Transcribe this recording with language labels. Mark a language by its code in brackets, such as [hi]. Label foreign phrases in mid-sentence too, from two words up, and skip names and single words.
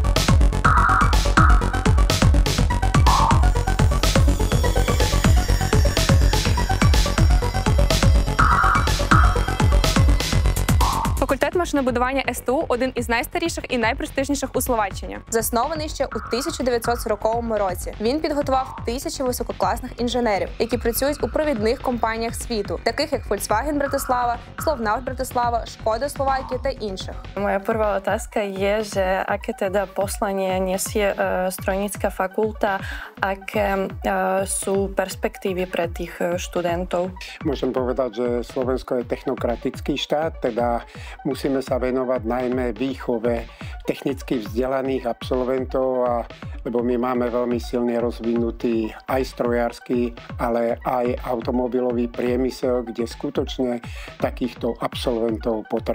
[uk] Факультет машинобудування СТУ – один із найстаріших і найпрестижніших у Словаччині. Заснований ще у 1940 році. Він підготував тисячі висококласних інженерів, які працюють у провідних компаніях світу, таких як Volkswagen Братислава, Slovnaft Братислава, Škoda Словакія та інших. [sk] Moja prvá otázka je, že aké teda poslanie nesie strojnícka fakulta, aké sú perspektívy pre tých študentov? Môžem povedať, že Slovensko je technokratický štát, teda musíme sa venovať najmä výchove technicky vzdelaných absolventov, lebo my máme veľmi silne rozvinutý aj strojársky, ale aj automobilový priemysel, kde skutočne takýchto absolventov potrebujeme.